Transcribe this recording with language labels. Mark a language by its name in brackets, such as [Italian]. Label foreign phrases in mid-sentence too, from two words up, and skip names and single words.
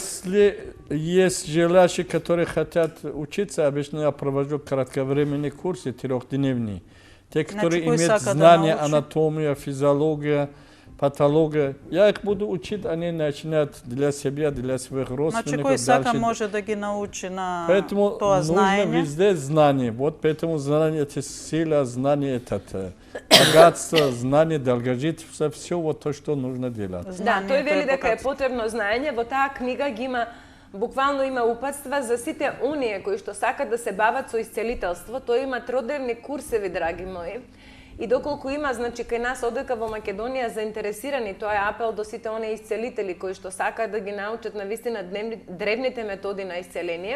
[Russian] Если есть желающие, которые хотят учиться, обычно я провожу кратковременные курсы, 3-дневные. Те, которые [Macedonian] кој [Russian] имеют [Macedonian] сака да [Russian] знания, [Macedonian] научи? [Russian] анатомия, физиология, патология, я их буду учить, они начинают для себя, для своих [Macedonian] Значи [Russian] родственников. [Macedonian] кој сака [Russian] дальше. [Macedonian] може да ги научи на [Russian] Поэтому [Macedonian] тоа [Russian] нужно [Macedonian] знаење. [Russian] везде знание. Вот поэтому знание это сила, знание это богатство, знание, долгожительство, все вот то, что нужно делать. [Macedonian] Да, тој вели дека е богатство. потребно знаење. Во таа книга ги има, буквално има упатства за сите оние кои што сакат да се бават со исцелителство. Тој има тродневни курсеви, драги мои. И доколку има, значи, кај нас одека во Македонија заинтересирани, тоа е апел до сите оние исцелители кои што сакаат да ги научат на вистина древните методи на исцеление.